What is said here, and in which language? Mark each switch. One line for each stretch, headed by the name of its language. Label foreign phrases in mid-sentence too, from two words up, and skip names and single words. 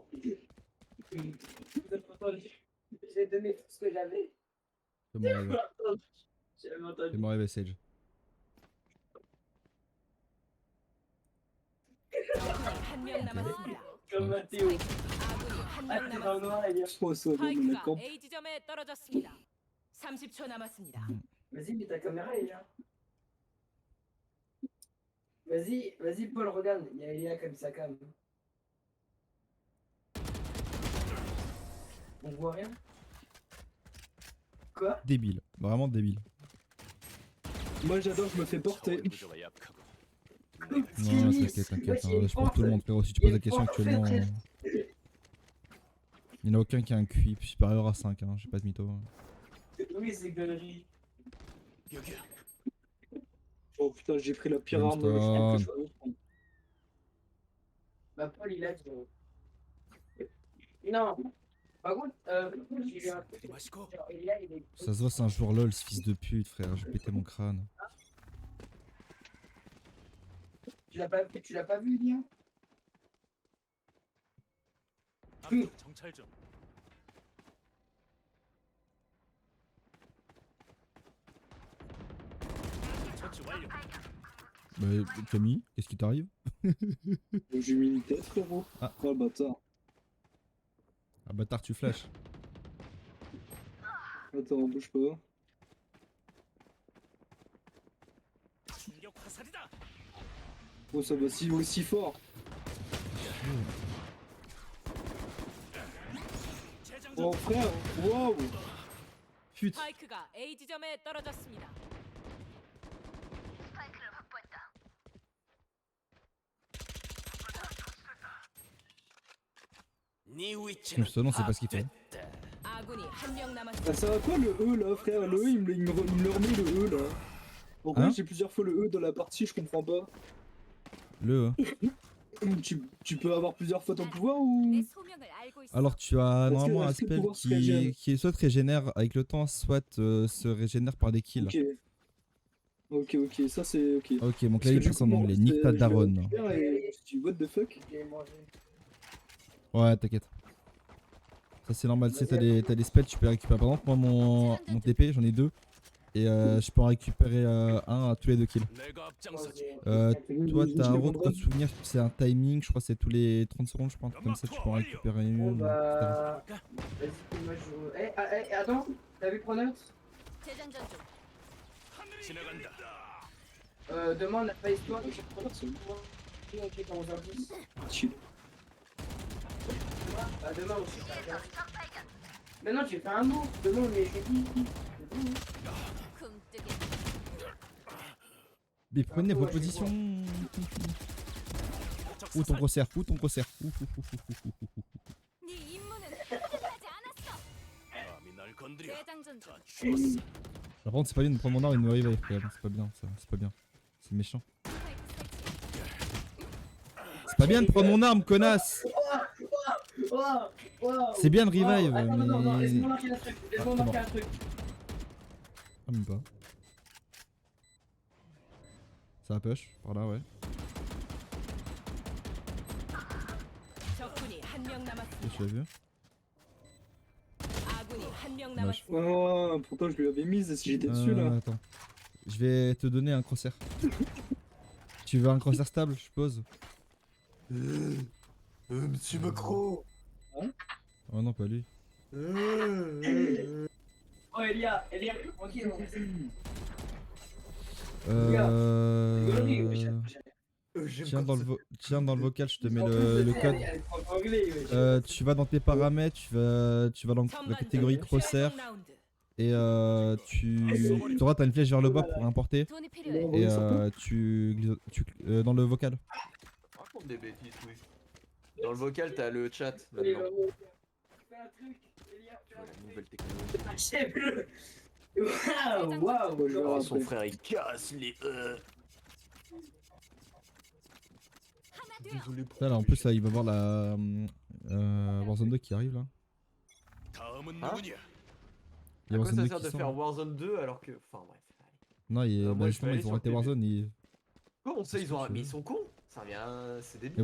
French: Vous avez entendu? J'ai donné tout ce que j'avais. C'est mon rêve. J'avais entendu. C'est mon rêve, Sage.
Korean: 적군이 한 명 남았습니다.
French: Comme Mathéo.
Korean: 아군이 한 Ah, 명
French: t'es dans le
Korean: 남았습니다.
French: noir, Elia. Oh, ça va, on la
Korean: 스파이크가
French: camp.
Korean: A 지점에 떨어졌습니다. 30초 남았습니다.
French: Vas-y, mets ta caméra, Elia. Vas-y, Paul, regarde. Il y a Elia comme sa cam. On voit rien. Quoi? Débile, vraiment débile. Moi j'adore, je me fais porter.
Korean: 구조가 약하고
French: Non, Tennis. t'inquiète, t'inquiète. Ouais, Hein, là, je pour tout le monde, frérot. Si tu il poses la question porte actuellement, très, il n'y en a aucun qui a un QI supérieur à 5, hein. J'ai pas de mytho. Hein. Oui, c'est conneries.
Korean: 여기야.
French: Oh putain, j'ai pris la pire arme Brimstone. que je peux prendre. Bah, Paul, il a dit. Non. Par contre, j'ai eu un truc.
Korean: 마시고
French: Genre, et là, il est. Ça se voit, c'est un joueur LOL, ce fils de pute, frère. Je vais péter mon crâne. Tu l'as pas vu, Lien?
Korean: 앞쪽 정찰 좀. 처치 완료.
French: Bah, Camille, qu'est-ce qui t'arrive? J'ai mis une tête, frérot. Ah. Oh le bâtard. Ah, bâtard, tu flashes. Attends, bouge pas.
Korean: 충격 화살이다.
French: Oh, ça va si aussi fort.
Korean: 재장전.
French: Oh frère, waouh. Pute.
Korean: 스파이크가 A 지점에 떨어졌습니다. 네 위치는
French: Ce nom, c'est pas ce qu'il fait.
Korean: 됐다. 아군이 한 명 Ah, 남았습니다.
French: ça va quoi le E là, frère? Le E, il me le remet le E là. Pourquoi Hein j'ai plusieurs fois le E dans la partie, je comprends pas. Le. Tu peux avoir plusieurs fois ton pouvoir ou.
Korean: 내 소명을 알고 있어.
French: Alors, tu as normalement un est-ce que le spell pouvoir se régène qui soit régénère avec le temps, soit se régénère par des kills. Ok, ça c'est ok. Ok, mon Parce que clavier du passe coup, en moi, anglais. c'est- Nique ta je l'ai daronne. récupéré et je dis
English: what the fuck?
French: J'ai mangé. Ouais, t'inquiète. Ça, c'est normal. Si t'as des spells, tu peux les récupérer. Par exemple, moi, mon TP, j'en ai 2. Et je peux en récupérer un à tous les 2 kills.
Korean: 내가 앞장서지.
French: Toi, Je t'as un les route vendrai. de souvenir, c'est un timing, je crois que c'est tous les 30 secondes, je pense, un truc comme ça, tu peux en récupérer Bon une. etc. bah. Vas-y, moi je. Attends, t'as vu Pronox?
Korean: 재장전 중. 지나간다.
French: Demain on a pas histoire. Pronox, c'est Ok, quand 11h10. chill. Bah demain aussi. Mais non, j'ai fait un mot. Demain on est jeudi.
Korean: 굼뜨게.
French: Mais prenez vos positions. Où ton gros cerf? Où ton gros cerf?
Korean: 네 임무는 끝나지 않았어. 감히 날 건드려. 재장전 중. 다 죽었어.
French: Par contre, c'est pas bien de prendre mon arme et de me revive, quand même. C'est pas bien, ça. C'est pas bien. C'est méchant.
Korean: 스파이크 설치.
French: C'est pas bien de prendre mon arme, connasse! C'est bien de revive, Attends, non, mais. laisse-moi marquer un truc. Laisse-moi Ah, marquer un truc. Ah, même pas. Ça va push, par là, ouais.
Korean: 적군이 한 명 남았습니다.
French: Je l'ai vu.
Korean: 아군이 한 명
French: Dommage.
Korean: 남았습니다.
French: Oh, pourtant je lui avais mise si j'étais dessus là. Attends. Je vais te donner un crosshair. Tu veux un crosshair stable, je suppose? Monsieur Macron. Oh non, pas lui. Oh Elia, tranquille. Tiens dans le vocal, je te mets le code. Tu vas dans tes paramètres, tu vas dans la catégorie crosshair et t'as une flèche vers le bas pour importer
Korean: 돈이 필요해.
French: et dans le vocal. Raconte des bêtises, oui. Dans le vocal, t'as le chat maintenant. Fais un truc, Elia, fais un La truc. nouvelle technologie. Achève-le. Waouh, Moi, je vais waouh. voir Son après. frère il casse les
Korean: 하나 돼요.
French: Désolé pour Là, en plus, là, il va voir la Warzone 2 qui arrive là.
Korean: 다음은
French: Hein?
Korean: 누구냐?
French: Il y a À quoi Warzone ça 2 sert qui de sort. faire Warzone 2 alors que. Enfin bref. allez. Non, moi, je vais justement, aller ils ont sur arrêté le Warzone. Comment ça, ils ont. que tu Mais veux. ils sont cons. Ça vient. C'est Mais